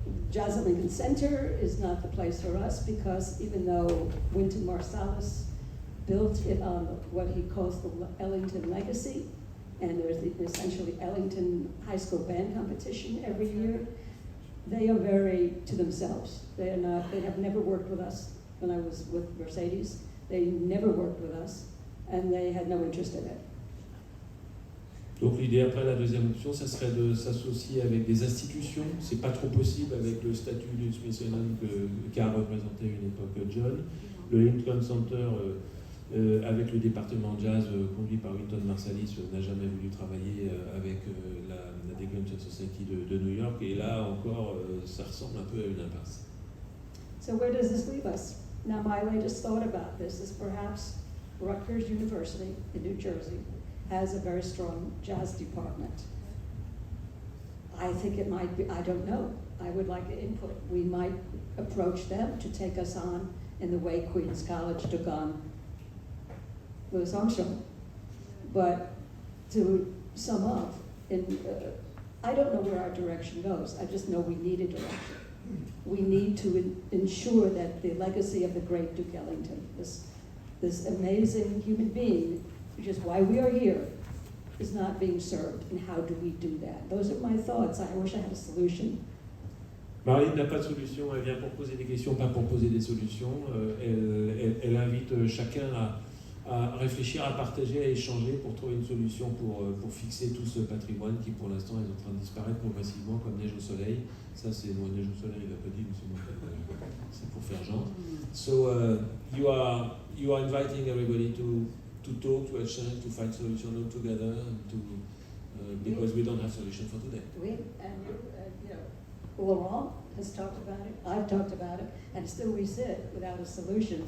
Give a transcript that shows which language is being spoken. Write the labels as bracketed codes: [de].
[en] Jazz at Lincoln Center is not the place for us because even though Wynton Marsalis built it on what he calls the Ellington legacy, and there's the essentially Ellington high school band competition every year, they are very to themselves. They have never worked with us. When I was with Mercedes, they never worked with us, and they had no interest in it. [fr] Donc l'idée après la deuxième option, ça serait de s'associer avec des institutions. C'est pas trop possible avec le statut du Smithsonian qu'a représenté à une époque John. Le Lincoln Center avec le département jazz conduit par Wynton Marsalis n'a jamais voulu travailler avec la Duke Ellington Society de New York, et là encore ça ressemble un peu à une impasse. [en] So where does this leave us? Now my latest thought about this is perhaps Rutgers University in New Jersey has a very strong jazz department. I think it might be, I don't know. I would like input. We might approach them to take us on in the way Queens College took on Louis Armstrong. But to sum up, I don't know where our direction goes. I just know we need a direction. We need to ensure that the legacy of the great Duke Ellington, this amazing human being, which is why we are here, is not being served. And how do we do that? Those are my thoughts. I wish I had a solution. [fr] Marylin n'a pas de solution, elle vient pour poser des questions, pas pour poser des solutions. Elle invite chacun à réfléchir, à partager, à échanger pour trouver une solution pour fixer tout ce patrimoine qui pour l'instant est en train de disparaître progressivement comme neige au soleil. Ça c'est moi, neige au soleil, il n'a pas dit, mais c'est pour faire genre. [en] So you are inviting everybody to talk, to exchange, to find solutions all together, and to because we don't have solution for today. We and Laurent has talked about it. I've talked about it, and still we sit without a solution.